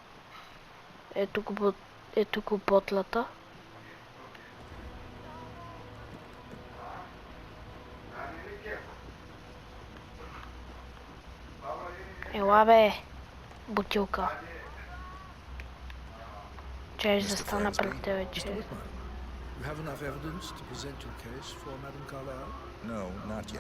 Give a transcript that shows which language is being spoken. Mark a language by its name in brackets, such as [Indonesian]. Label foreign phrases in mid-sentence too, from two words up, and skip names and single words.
[Bulgarian] Ето го ботлата. Ела бе, бутилка. Че застана пред тебе, че... [English] You have enough evidence to present your case for Madame Carlyle? No, not yet.